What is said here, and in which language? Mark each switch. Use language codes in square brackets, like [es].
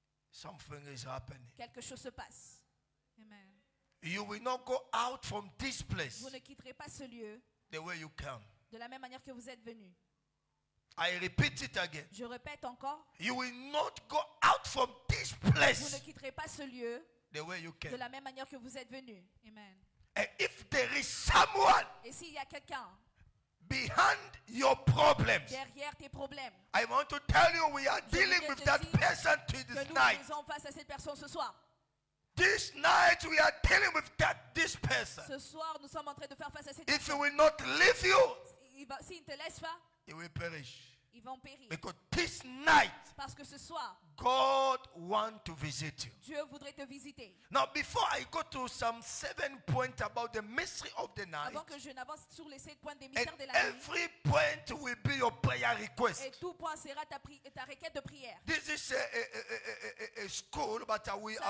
[en] something is happening. [fr] quelque chose se passe. Amen. [en] You will not go out from this place [fr] Vous ne quitterez pas ce lieu [en] the way you come. [fr] de la même manière que vous êtes venus. [en] I repeat it again. [fr] Je répète encore, [en] You will not go out from this [fr] vous ne [en] place [fr] quitterez pas ce lieu [en] the way you [fr] de [en] came. [fr] la même manière que vous êtes venus. Amen. [en] And if there is someone [fr] Et s'il y a quelqu'un [en] behind your problems, [fr] derrière tes problèmes, [en] I want to tell you we are [fr] Je [en] dealing [fr] voudrais [en] with [fr] te [en] that [fr] dire [en] person to [fr] que [en] this [fr] nous [en] night. [fr] faisons face à cette personne ce soir. [en] This night we are dealing with this person. [fr] Ce soir, nous sommes en train de faire face à cette [en] If he [fr] personne. [en] will not leave you, [fr] S'il ne te laisse pas, [en] he will perish. [fr] ils vont périr. [en] Because this night, [fr] Parce que ce soir, [en] God wants to visit you. [fr] Dieu voudrait te visiter. [en] Now, before I go to some 7 points about the mystery of the night, [fr] Avant que je n'avance sur les 7 points des [en] and [fr] mystères de la nuit, [en] every point will be your prayer request. [fr] et tout point sera ta requête de prière. [en] This is a school, but I will